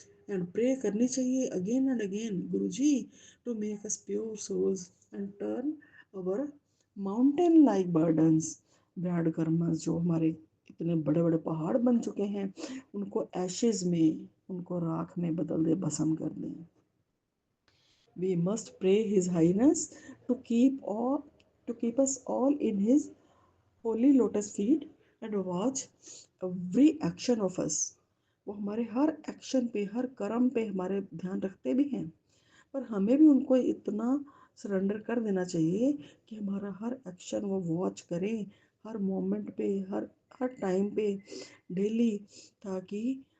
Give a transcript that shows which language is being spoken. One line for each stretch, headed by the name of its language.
English: and pray
Hindi: करनी चाहिए
English: again and again,
Hindi: Guruji
English: to make us pure souls and turn our mountain like burdens, bad karmas
Hindi: जो हमारे इतने बड़े बड़े पहाड़ बन चुके हैं, उनको
English: ashes
Hindi: में, उनको राख में बदल दे, भस्म कर दें।
English: We must pray His Highness to keep us all in His holy lotus feet and watch every action of us.
Hindi: वो हमारे हर एक्शन पे, हर कर्म पे हमारे ध्यान रखते भी हैं, पर हमें भी उनको इतना सरेंडर कर देना चाहिए कि हमारा हर एक्शन वो वॉच करें,
English: हर मोमेंट
Hindi: पे, हर हर टाइम पे, डेली, ताकि